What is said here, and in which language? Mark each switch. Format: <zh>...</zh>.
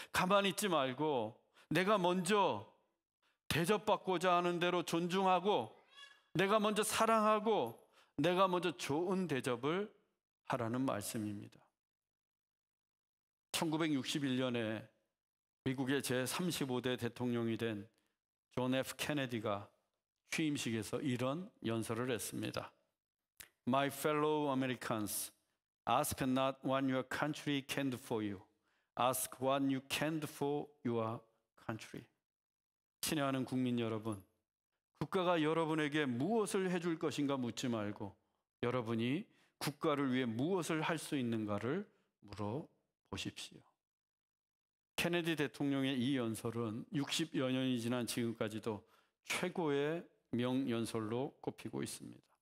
<ko>가만히 있지 말고 내가 먼저 대접받고자 하는 대로 존중하고, 내가 먼저 사랑하고, 내가 먼저 좋은 대접을 하라는 말씀입니다. 1961년에 미국의 제35대 대통령이 된 존 F 케네디가 취임식에서 이런 연설을 했습니다.</ko> <en>My fellow Americans, ask not what your country can do for you. Ask what you can do for your country.</en> <ko>친애하는 국민 여러분, 국가가 여러분에게 무엇을 해줄 것인가 묻지 말고 여러분이 국가를 위해 무엇을 할 수 있는가를 물어보십시오. 케네디 대통령의 이 연설은 60여 년이 지난 지금까지도 최고의 명연설로 꼽히고 있습니다.</ko>